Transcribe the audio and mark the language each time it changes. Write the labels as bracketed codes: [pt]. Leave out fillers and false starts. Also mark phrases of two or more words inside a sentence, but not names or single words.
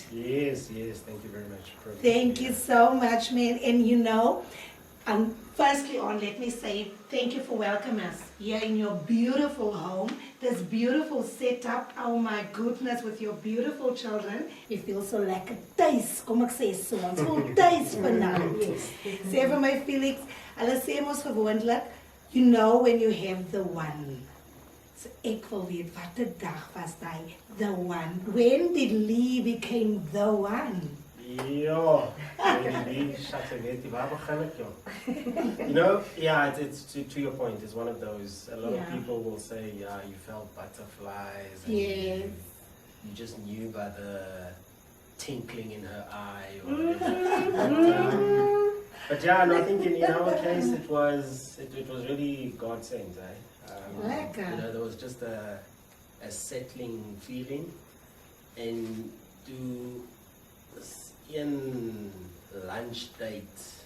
[en] Yes, thank you very much. Thank you so much, man. And you know, firstly let me say thank you for welcoming us here in your beautiful home, this beautiful setup. Oh my goodness, with your beautiful children. You feel so like a taste. [af] Kom ek sê so, ons voel taste vanaand. Sê vir my Felix, hulle sê mos gewoonlik, [en] you know when you have the one. [af] So ek wil weet, wat 'n dag was daai, [en] the one? When did Lee became the one? Yeah, you know, yeah, it's to your point. It's one of those. A lot of people will say, yeah, you felt butterflies. And Yes. you just knew by the tinkling in her eye. Or whatever. But yeah, no, I think in our case it was really God sent, Lekker. you know, there was just a settling feeling, and to een lunch date.